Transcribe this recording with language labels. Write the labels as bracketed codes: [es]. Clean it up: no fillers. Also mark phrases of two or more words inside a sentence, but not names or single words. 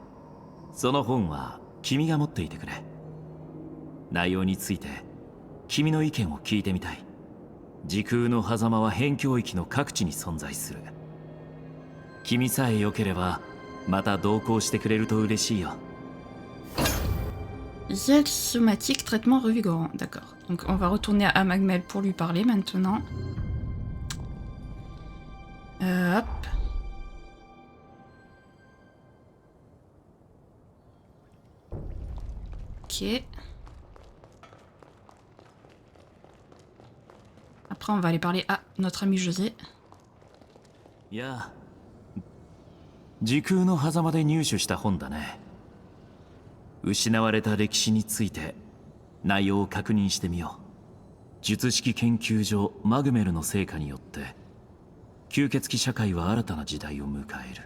[ja] その本は君が持っていてくれ。内容について君の意見を聞いてみたい。時空の狭間は辺境域の各地に存在する。君さえ良ければまた同行してくれると嬉しいよ。 [fr] Gel somatique, traitement revigorant. D'accord. Donc on va retourner à Magmel pour lui parler maintenant. Hop. Ok. Après on va aller parler à notre ami José. [ja] いや、時空の狭間で入手した本だね。失われた歴史について内容を確認してみよう。術式研究所マグメルの成果によって吸血鬼社会は新たな時代を迎える。